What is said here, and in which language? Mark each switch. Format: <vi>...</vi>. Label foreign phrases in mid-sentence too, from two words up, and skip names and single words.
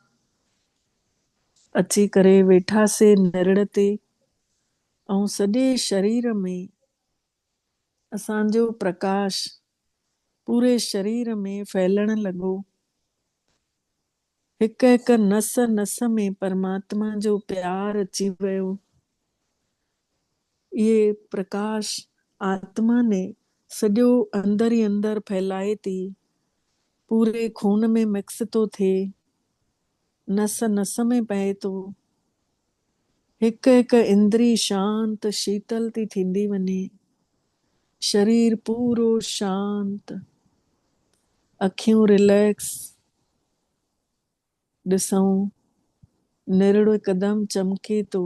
<sd>अची करे वेठासीं निरड़ ते ऐं सॼे शरीर में असांजो प्रकाश पूरे शरीर में फैलण लॻो। हिक हिक नस नस में परमात्मा जो प्यार अची वियो। ये प्रकाश आत्मा ने सॼो अंदर ई अंदर फैलाए थी, पूरे खून में मिक्स तो थिए, नस नस में पए थो। हिक हिक इंद्री शांत शीतल थी थींदी वञे, शरीर पूरो शांत, अखियूं रिलैक्स, ॾिसूं निरड़ो हिकदमि चमके थो।</sd>